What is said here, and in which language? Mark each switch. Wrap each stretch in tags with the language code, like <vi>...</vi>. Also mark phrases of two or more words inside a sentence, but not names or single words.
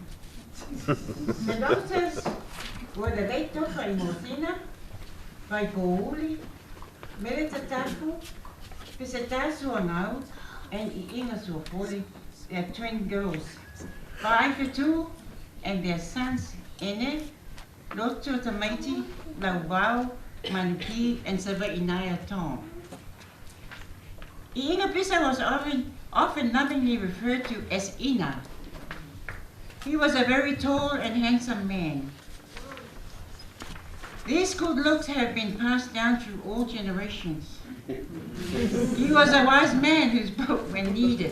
<en>The daughters were the late Toka Imosina, Vaipouli, Melita Tapu, Piseta Suanau, and Iiga Suapoli, their twin girls. Vaifitu and their sons, Ene, Loto Tamaiti, Laubau, Manuki, and Savainaya Tom. Iiga Pisa was often lovingly referred to as Ina. He was a very tall and handsome man. These good looks have been passed down through all generations. He was a wise man who spoke when needed.</en>